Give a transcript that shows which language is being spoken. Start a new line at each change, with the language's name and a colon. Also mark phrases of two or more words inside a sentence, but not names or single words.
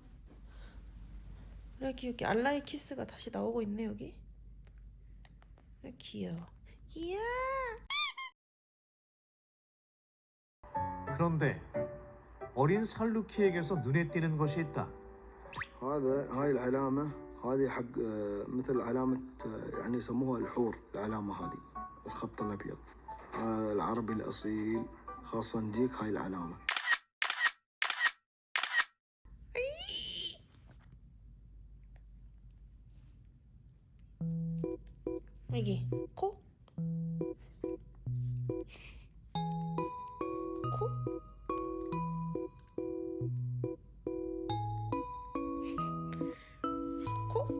Korean: 이렇게 여기 알라이 키스가 다시 나오고 있네, 여기. 귀여워. 이야. 그런데 어린 살루키에게서 눈에 띄는 것이 있다.
Arabic: هاي العلامة هذه حق مثل علامة يعني يسموها الحور، العلامة هذه الخط الأبيض. العربي الأصيل خاصة ديك هاي العلامة.
Korean: 여기 코? 코? 코?